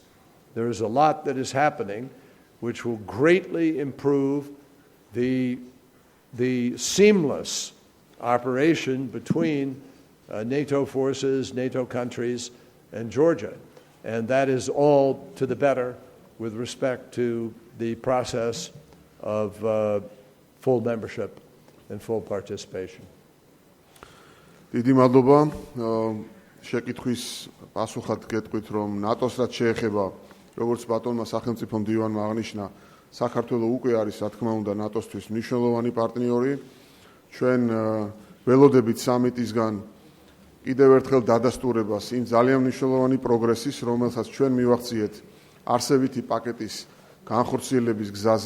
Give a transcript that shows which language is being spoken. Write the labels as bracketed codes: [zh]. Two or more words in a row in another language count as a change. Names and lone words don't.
[en] There is a lot that is happening which will greatly improve the seamless operation between NATO forces, NATO countries, and Georgia. And that is all to the better with respect to the process of full membership and full participation. [ka] დიდი მადლობა. შეკითხვის პასუხად გეტყვით, რომ ნატოს რაც შეეხება, როგორც ბატონმა სახელმწიფო მდივანმა აღნიშნა, საქართველოს უკვე არის, რა თქმა უნდა, ნატოსთვის მნიშვნელოვანი პარტნიორი. ჩვენ ველოდებით სამიტისგან კიდევ ერთხელ დადასტურებას იმ ძალიან მნიშვნელოვანი პროგრესის, რომელსაც ჩვენ მივახციეთ არსებითი პაკეტის განხორციელების გზაზე.